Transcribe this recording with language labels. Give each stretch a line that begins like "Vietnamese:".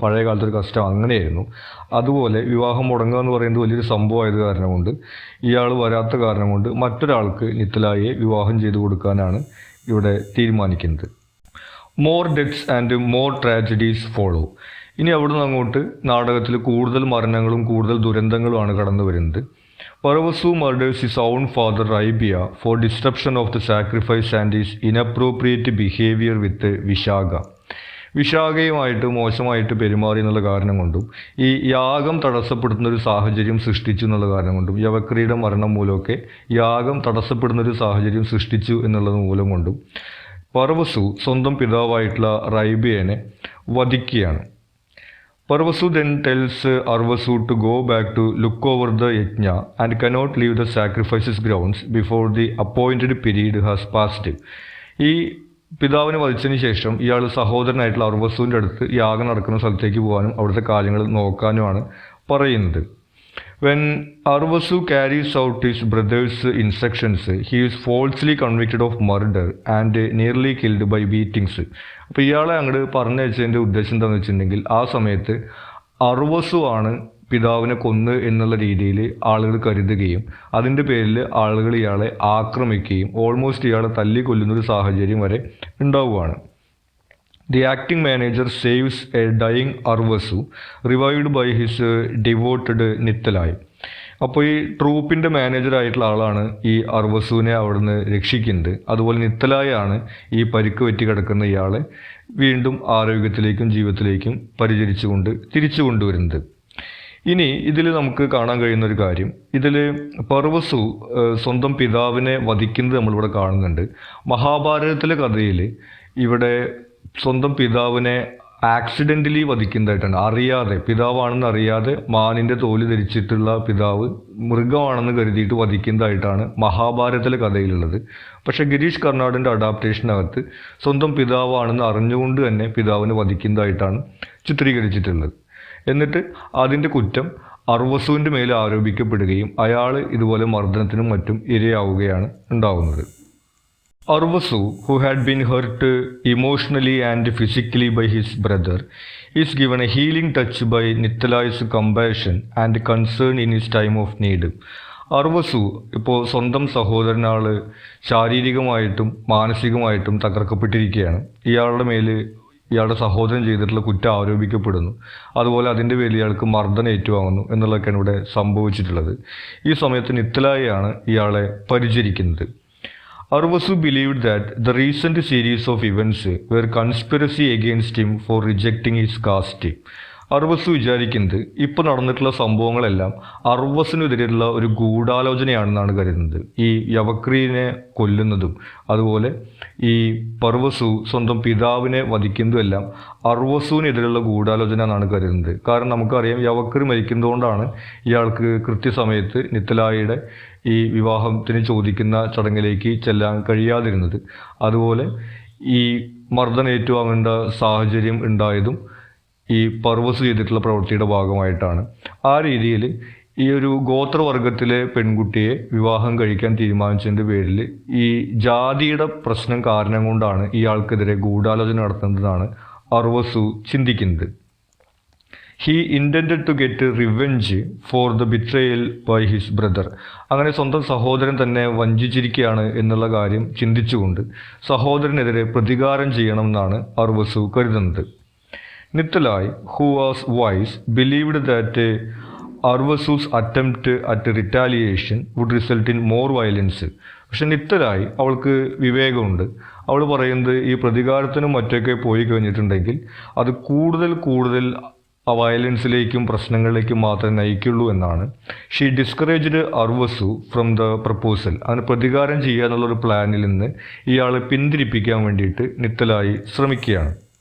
Malayalam: പഴയ കാലത്തൊരു കഷ്ടം അങ്ങനെയായിരുന്നു. അതുപോലെ വിവാഹം മുടങ്ങുക എന്ന് പറയുന്നത് വലിയൊരു സംഭവമായത് കാരണം കൊണ്ട്, ഇയാൾ വരാത്ത കാരണം കൊണ്ട് മറ്റൊരാൾക്ക് നിത്തലായെ വിവാഹം ചെയ്തു കൊടുക്കാനാണ് ഇവിടെ തീരുമാനിക്കുന്നത്.
English: More deaths and more tragedies follow.
Malayalam: ഇനി അവിടുന്ന് അങ്ങോട്ട് നാടകത്തിൽ കൂടുതൽ മരണങ്ങളും കൂടുതൽ ദുരന്തങ്ങളുമാണ് കടന്നു വരുന്നത്.
English: Paravasu murders his own father Raibia for disruption of the sacrifice and his inappropriate behavior with Vishaga.
Malayalam: വിശാഖയുമായിട്ട് മോശമായിട്ട് പെരുമാറി എന്നുള്ള കാരണം കൊണ്ടും ഈ യാഗം തടസ്സപ്പെടുന്ന ഒരു സാഹചര്യം സൃഷ്ടിച്ചു എന്നുള്ള കാരണം കൊണ്ടും യവക്രിയുടെ മരണം മൂലമൊക്കെ യാഗം തടസ്സപ്പെടുന്ന ഒരു സാഹചര്യം സൃഷ്ടിച്ചു എന്നുള്ളത് മൂലം കൊണ്ടും പർവസു സ്വന്തം പിതാവായിട്ടുള്ള റൈബിയനെ വധിക്കുകയാണ്.
English: Parvasu then tells Arvasu to go back to look over the yajna and cannot leave the sacrifices grounds before the appointed period has passed.
Malayalam: ഈ പിതാവിനെ വധിച്ചതിന് ശേഷം ഇയാൾ സഹോദരനായിട്ടുള്ള അർവസുവിൻ്റെ അടുത്ത് യാഗം നടക്കുന്ന സ്ഥലത്തേക്ക് പോകാനും അവിടുത്തെ കാര്യങ്ങൾ നോക്കാനുമാണ് പറയുന്നത്.
English: When Arvasu carries out his brother's instructions, he is falsely convicted of murder and nearly killed by beatings.
Malayalam: അപ്പോൾ ഇയാളെ അങ്ങോട്ട് പറഞ്ഞയച്ചതിൻ്റെ ഉദ്ദേശം എന്താണെന്ന് വെച്ചിട്ടുണ്ടെങ്കിൽ ആ സമയത്ത് അർവസു ആണ് പിതാവിനെ കൊന്ന് എന്നുള്ള രീതിയിൽ ആളുകൾ കരുതുകയും അതിൻ്റെ പേരിൽ ആളുകൾ ഇയാളെ ആക്രമിക്കുകയും ഓൾമോസ്റ്റ് ഇയാളെ തല്ലിക്കൊല്ലുന്നൊരു സാഹചര്യം വരെ ഉണ്ടാവുകയാണ്.
English: The acting manager saves a dying Arvasu, revived by his devoted Nithalai.
Malayalam: അപ്പോൾ ഈ ട്രൂപ്പിൻ്റെ മാനേജറായിട്ടുള്ള ആളാണ് ഈ അർവസുവിനെ അവിടുന്ന് രക്ഷിക്കുന്നത്. അതുപോലെ നിത്തലായാണ് ഈ പരിക്ക് പറ്റി കിടക്കുന്ന ഇയാളെ വീണ്ടും ആരോഗ്യത്തിലേക്കും ജീവിതത്തിലേക്കും പരിചരിച്ചുകൊണ്ട് തിരിച്ചു കൊണ്ടുവരുന്നത്. ഇനി ഇതിൽ നമുക്ക് കാണാൻ കഴിയുന്ന ഒരു കാര്യം, ഇതിൽ പർവസു സ്വന്തം പിതാവിനെ വധിക്കുന്നത് നമ്മളിവിടെ കാണുന്നുണ്ട്. മഹാഭാരതത്തിലെ കഥയിൽ ഇവിടെ സ്വന്തം പിതാവിനെ ആക്സിഡൻ്റലി വധിക്കുന്നതായിട്ടാണ്. അറിയാതെ, പിതാവാണെന്ന് അറിയാതെ മാനിൻ്റെ തോല് ധരിച്ചിട്ടുള്ള പിതാവ് മൃഗമാണെന്ന് കരുതിയിട്ട് വധിക്കുന്നതായിട്ടാണ് മഹാഭാരതത്തിലെ കഥയിലുള്ളത്. പക്ഷേ ഗിരീഷ് കർണാടിൻ്റെ അഡാപ്റ്റേഷനകത്ത് സ്വന്തം പിതാവാണെന്ന് അറിഞ്ഞുകൊണ്ട് തന്നെ പിതാവിനെ വധിക്കുന്നതായിട്ടാണ് ചിത്രീകരിച്ചിട്ടുള്ളത്. എന്നിട്ട് അതിൻ്റെ കുറ്റം അർവസുവിൻ്റെ മേൽ ആരോപിക്കപ്പെടുകയും അയാൾ ഇതുപോലെ മർദ്ദനത്തിനും മറ്റും ഇരയാവുകയാണ് ഉണ്ടാവുന്നത്.
English: Arvasu, who had been hurt emotionally and physically by his brother, is given a healing touch by Nithalai's compassion and concern in his time of need.
Malayalam: അർവസു ഇപ്പോൾ സ്വന്തം സഹോദരനാൾ ശാരീരികമായിട്ടും മാനസികമായിട്ടും തകർക്കപ്പെട്ടിരിക്കുകയാണ്. ഇയാളുടെ സഹോദരൻ ചെയ്തിട്ടുള്ള കുറ്റം ആരോപിക്കപ്പെടുന്നു. അതുപോലെ അതിൻ്റെ പേരിൽ ഇയാൾക്ക് മർദ്ദനം ഏറ്റുവാങ്ങുന്നു എന്നുള്ളതൊക്കെയാണ് ഇവിടെ സംഭവിച്ചിട്ടുള്ളത്. ഈ സമയത്ത് നിത്തലായാണ് ഇയാളെ പരിചരിക്കുന്നത്.
English: Arvasu believed that the recent series of events were conspiracy against him for rejecting his caste.
Malayalam: അർവസു വിചാരിക്കുന്നത് ഇപ്പോൾ നടന്നിട്ടുള്ള സംഭവങ്ങളെല്ലാം അർവസിനെതിരെയുള്ള ഒരു ഗൂഢാലോചനയാണെന്നാണ് കരുതുന്നത്. ഈ യവക്രീനെ കൊല്ലുന്നതും അതുപോലെ ഈ പർവസു സ്വന്തം പിതാവിനെ വധിക്കുന്നതുമെല്ലാം അർവസുവിനെതിരെയുള്ള ഗൂഢാലോചന എന്നാണ് കരുതുന്നത്. കാരണം നമുക്കറിയാം യവക്രി മരിക്കുന്നതുകൊണ്ടാണ് ഇയാൾക്ക് കൃത്യസമയത്ത് നിത്തലായിയുടെ ഈ വിവാഹത്തിന് ചോദിക്കുന്ന ചടങ്ങിലേക്ക് ചെല്ലാൻ കഴിയാതിരുന്നത്. അതുപോലെ ഈ മർദ്ദനം ഏറ്റുവാങ്ങേണ്ട സാഹചര്യം ഉണ്ടായതും ഈ പർവസ് ചെയ്തിട്ടുള്ള പ്രവൃത്തിയുടെ ഭാഗമായിട്ടാണ്. ആ രീതിയിൽ ഈ ഒരു ഗോത്രവർഗത്തിലെ പെൺകുട്ടിയെ വിവാഹം കഴിക്കാൻ തീരുമാനിച്ചതിൻ്റെ പേരിൽ ഈ ജാതിയുടെ പ്രശ്നം കാരണം കൊണ്ടാണ് ഇയാൾക്കെതിരെ ഗൂഢാലോചന നടത്തുന്നതാണ് അർവസു ചിന്തിക്കുന്നത്.
English: He intended to get revenge for the betrayal by his brother.
Malayalam: അങ്ങനെ സ്വന്തം സഹോദരൻ തന്നെ വഞ്ചിച്ചിരിക്കുകയാണ് എന്നുള്ള കാര്യം ചിന്തിച്ചുകൊണ്ട് സഹോദരനെതിരെ പ്രതികാരം ചെയ്യണമെന്നാണ് അർവസു കരുതുന്നത്.
English: Nithalai, who was wise, believed that Arvasu's attempt at retaliation would result in more violence.
Malayalam: പക്ഷെ നിത്തലായി അവൾക്ക് വിവേകമുണ്ട്. അവൾ പറയുന്നത് ഈ പ്രതികാരത്തിനും മറ്റൊക്കെ പോയി കഴിഞ്ഞിട്ടുണ്ടെങ്കിൽ അത് കൂടുതൽ വയലൻസിലേക്കും പ്രശ്നങ്ങളിലേക്കും മാത്രമേ നയിക്കുള്ളൂ എന്നാണ്.
English: She discouraged Arvasu from the proposal.
Malayalam: അതിന് പ്രതികാരം ചെയ്യുക എന്നുള്ളൊരു പ്ലാനിൽ നിന്ന് ഇയാളെ പിന്തിരിപ്പിക്കാൻ വേണ്ടിയിട്ട് നിത്തലായി ശ്രമിക്കുകയാണ്.